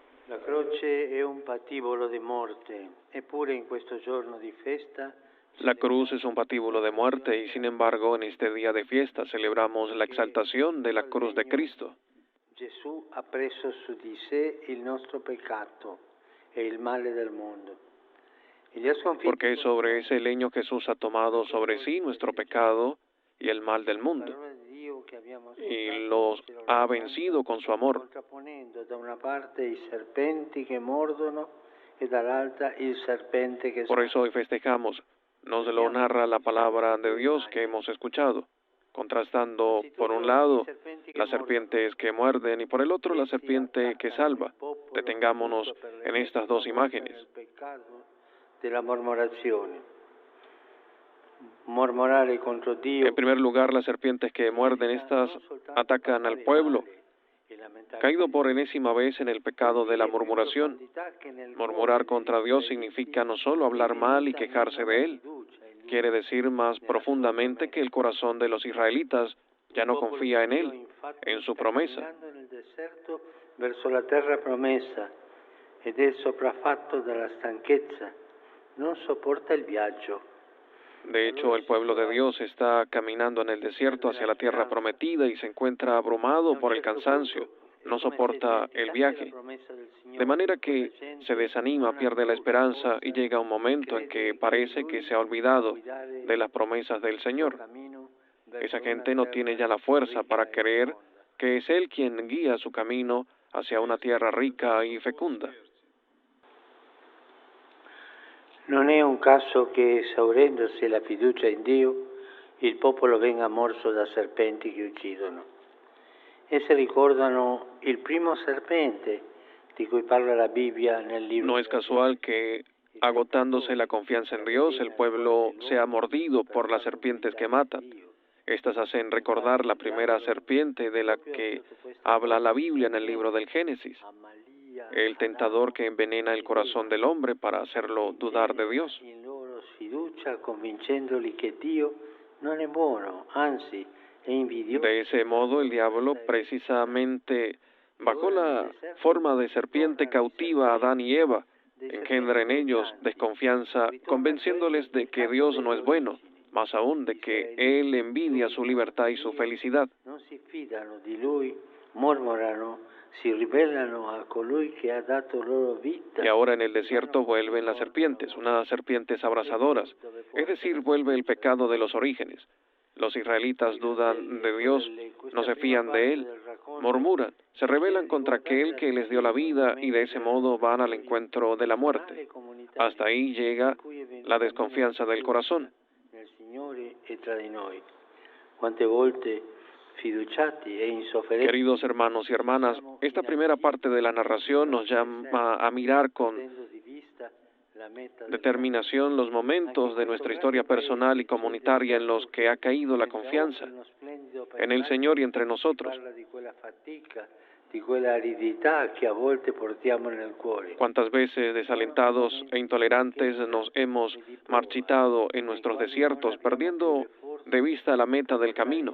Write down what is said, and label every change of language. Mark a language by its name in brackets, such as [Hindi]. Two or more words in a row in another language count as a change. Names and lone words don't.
[Italian] La croce è un patibolo di morte, eppure in questo giorno di festa. [Spanish] La cruz es un patíbulo de muerte y sin embargo en este día de fiesta celebramos la exaltación de la cruz de Cristo. [Italian] Gesù ha preso su di sé il nostro peccato e il male del mondo. [Spanish] Porque sobre ese leño Jesús ha tomado sobre sí nuestro pecado y el mal del mundo, y los ha vencido con su amor. [Italian] Contrapponendo da una parte i serpenti che mordono e dall'altra il serpente che [Spanish] Por eso hoy festejamos, nos lo narra la palabra de Dios que hemos escuchado, contrastando por un lado las serpientes que muerden y por el otro la serpiente que salva. Detengámonos en estas dos imágenes. [Italian] Della mormorazione. Mormorare contro Dio. [Spanish] En primer lugar, las serpientes que muerden, estas atacan al pueblo, caído por enésima vez en el pecado de la murmuración. Murmurar contra Dios significa no solo hablar mal y quejarse de Él, quiere decir más profundamente que el corazón de los israelitas ya no confía en Él, en su promesa. [Italian] Verso la terra promessa ed è sopraffatto dalla stanchezza, non sopporta il viaggio. [Spanish] De hecho, el pueblo de Dios está caminando en el desierto hacia la tierra prometida y se encuentra abrumado por el cansancio, no soporta el viaje, de manera que se desanima, pierde la esperanza y llega un momento en que parece que se ha olvidado de las promesas del Señor. Esa gente no tiene ya la fuerza para creer que es Él quien guía su camino hacia una tierra rica y fecunda. [Italian] Non è un caso che, esaurendosi la fiducia in Dio, il popolo venga morso da serpenti che uccidono. Esse ricordano il primo serpente di cui parla la Bibbia nel libro. [Spanish] No es casual que, agotándose la confianza en Dios, el pueblo sea mordido por las serpientes que matan. Estas hacen recordar la primera serpiente de la que habla la Biblia en el libro del Génesis, el tentador que envenena el corazón del hombre para hacerlo dudar de Dios. [Italian] In loro sfiducia, convincendoli che Dio non è buono, anzi è invidioso. [Spanish] De ese modo, el diablo, precisamente bajo la forma de serpiente, cautiva a Adán y Eva, engendra en ellos desconfianza, convenciéndoles de que Dios no es bueno, más aún de que Él envidia su libertad y su felicidad. [Italian] Non si fidano di Lui, mormorano, si ribellano a colui che ha dato loro vita. [Spanish] Y ahora en el desierto vuelven las serpientes, unas serpientes abrasadoras, es decir, vuelve el pecado de los orígenes. Los israelitas dudan de Dios, no se fían de Él, murmuran, se rebelan contra aquel que les dio la vida y de ese modo van al encuentro de la muerte. Hasta ahí llega la desconfianza del corazón. [Italian] Nel Signore e tra di noi. Quante volte fiduciati e insofferenti. [Spanish] Queridos hermanos y hermanas, esta primera parte de la narración nos llama a mirar con determinación los momentos de nuestra historia personal y comunitaria en los que ha caído la confianza en el Señor y entre nosotros. Cuántas veces, desalentados e intolerantes, nos hemos marchitado en nuestros desiertos, perdiendo de vista la meta del camino.